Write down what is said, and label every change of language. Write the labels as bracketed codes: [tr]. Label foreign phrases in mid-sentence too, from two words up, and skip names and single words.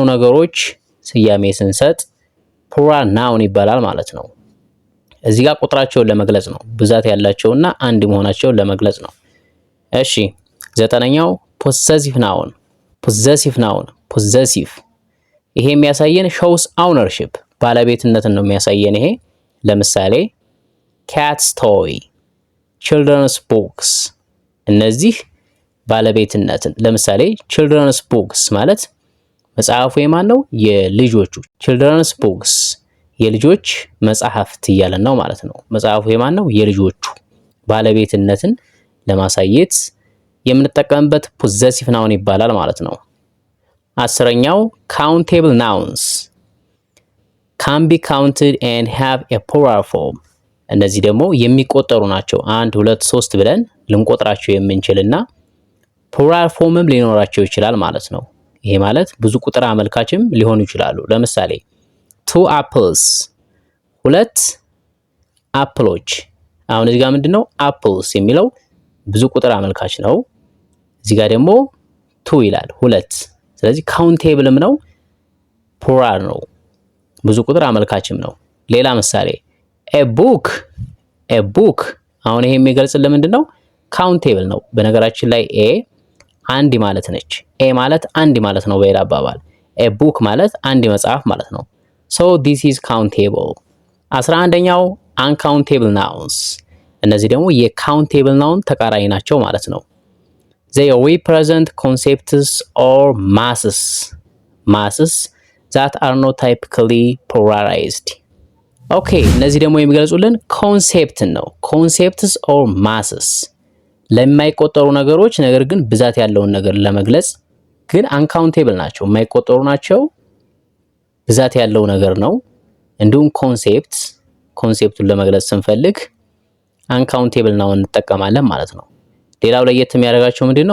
[am] ነገሮች ስያሜ ስንሰጥ [en] plural noun [am] ይባላል ማለት ነው። እዚህ ጋር ቁጥራቸውን ለመግለጽ ነው፣ ብዛት ያላቸውና አንድ መሆናቸውን ለመግለጽ ነው። እሺ ዘጠነኛው [en] possessive noun። possessive noun possessive [am] ይሄ የሚያሳየን [en] shows ownership [am] ባለቤትነትን ነው የሚያሳየን። ይሄ ለምሳሌ [en] cat's toy children's books። [am] እነዚህ ባለቤትነትን ለምሳሌ [en] children's books [am] ማለት መጽሐፉ የማን ነው? የልጆቹ [en] children's books [am] የልጆች መጽሐፍት እያለን ነው ማለት ነው። መጽሐፉ የማን ነው? የልጆቹ ባለቤትነትን ለማሳየት የምንጠቀምበት [en] possessive noun [am] ይባላል ማለት ነው። አስረኛው [en] countable nouns can be counted and have a plural form። [am] እነዚህ ደግሞ የሚቆጠሩ ናቸው። 1 2 3 ብለን ልንቆጥራቸው የምንችልና ፕሉራል ፎርምም ሊኖራቸው ይችላል ማለት ነው። ይሄ ማለት ብዙ ቁጥር አመልካችም ሊሆኑ ይችላሉ። ለምሳሌ [en] two apples [am] ሁለት አፕሎች። አሁን እዚህ ጋር ምንድነው apples የሚለው ብዙ ቁጥር አመልካች ነው። እዚህ ጋር ደግሞ two ይላል ሁለት። ስለዚህ ካውንቴብልም ነው ፕሉራል ነው ብዙ ቁጥር አመልካችም ነው። ሌላ ምሳሌ [en] a book [am] አሁን ይሄ የሚገልጽልን ምንድነው? ካውንቴብል ነው። በነገራችን ላይ ኤ አንድ ማለት ነች። ኤ ማለት አንድ ማለት ነው በሌላ አባባል። [en] a book [am] ማለት አንድ መጽሐፍ ማለት ነው። [en] so this is countable። [am] 11ኛው [en] uncountable nouns። [am] እነዚህ ደግሞ [en] countable noun [am] ተቃራኒ ናቸው ማለት ነው። [en] they represent concepts or masses that are not typically pluralized። [am] ኦኬ እነዚህ ደግሞ የሚገልጹልን ኮንሴፕትን ነው። [en] concepts or masses [am] ለማይቆጠሩ ነገሮች ነገር ግን ብዛት ያለውን ነገር ለመግለጽ ግን uncountable ናቸው፣ የማይቆጠሩ ናቸው፣ ብዛት ያለው ነገር ነው። እንዲሁም ኮንሴፕቱን ለመግለጽ ስንፈልግ uncountable ነው እንጠቀማለን ማለት ነው። ሌላው ለየት የሚያደርጋቸው ምንድነው?